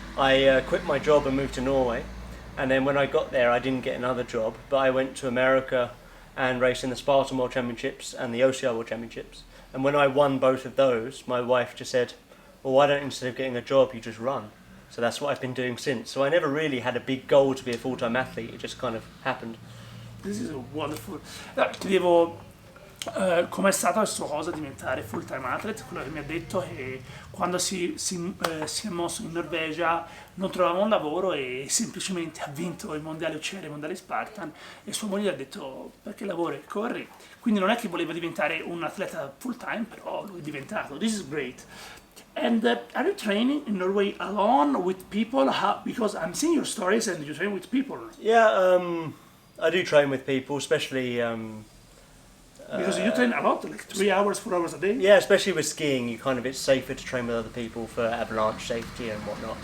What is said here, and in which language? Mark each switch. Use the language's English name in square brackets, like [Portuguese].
[English] I quit my job and moved to Norway, and then when I got there I didn't get another job, but I went to America and raced in the Spartan World Championships and the OCR World Championships. And when I won both of those, my wife just said, well, why don't, instead of getting a job, you just run? So that's what I've been doing since. So I never really had a big goal to be a full-time athlete, it just kind of happened. This is wonderful. [Italian] Ti devo com'è stata questa cosa di diventare full time athlete. Quello che mi ha detto è che quando si è mosso in Norvegia non trovava un lavoro e semplicemente ha vinto i mondiali OCR, i mondiali Spartan, e sua moglie gli ha detto perché lavori e corri. Quindi non è che voleva diventare un atleta full time, però lui è diventato. [English] This is great. And are you training in Norway alone, with people? Because I'm seeing your stories and you train with people. Yeah, I do train with people, especially Because you train a lot, like 3 hours, 4 hours a day. yeah, especially with skiing, it's safer to train with other people for avalanche safety and whatnot.